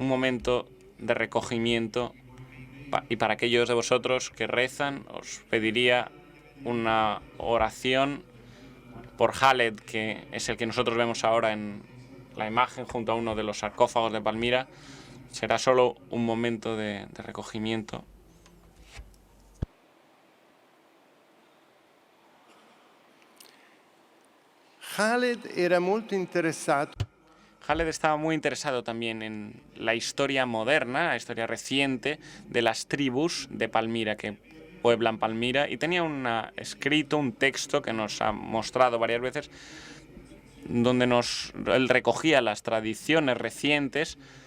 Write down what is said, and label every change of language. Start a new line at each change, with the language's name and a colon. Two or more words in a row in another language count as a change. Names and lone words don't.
Spanish: momento de recogimiento y para aquellos de vosotros que rezan, os pediría una oración por Khaled, que es el que nosotros vemos ahora en la imagen junto a uno de los sarcófagos de Palmira. Será solo un momento de recogimiento.
Italian: Khaled era molto interessato.
Spanish: Khaled estaba muy interesado también en la historia moderna, la historia reciente de las tribus de Palmira que pueblan Palmira, y tenía escrito un texto que nos ha mostrado varias veces, donde él recogía las tradiciones recientes